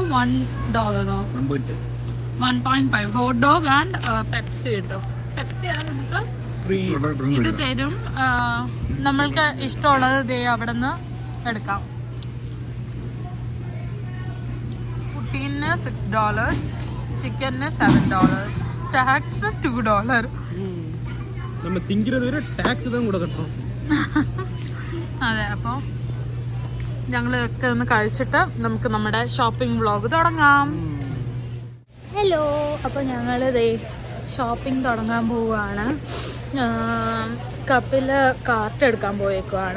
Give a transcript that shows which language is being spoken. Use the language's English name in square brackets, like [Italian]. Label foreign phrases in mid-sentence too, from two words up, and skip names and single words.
[English] $1 1.5 hot dog and Pepsi കിട്ടും. [Malayalam] പെപ്സിയാണ് നമുക്ക് ഇത് തരും. നമ്മൾക്ക് ഇഷ്ടമുള്ളത് അവിടെ നിന്ന് എടുക്കാം. പുട്ടീന് $6, ചിക്കന് $7, ടാക്സ് $2. [Tamil] நம்ம திங்கிறது வரை ടാക്സ് தான் கூட கட்டணும். [Malayalam] അതെ, അപ്പോൾ ഞങ്ങളൊക്കെ ഒന്ന് കഴിച്ചിട്ട് നമുക്ക് നമ്മുടെ [English] shopping vlog [Malayalam] തുടങ്ങാം. ഹലോ, അപ്പോൾ ഞങ്ങൾ ഷോപ്പിംഗ് തുടങ്ങാൻ പോവുകയാണ്. കപില് കാർട്ട് എടുക്കാൻ പോയേക്കുവാണ്.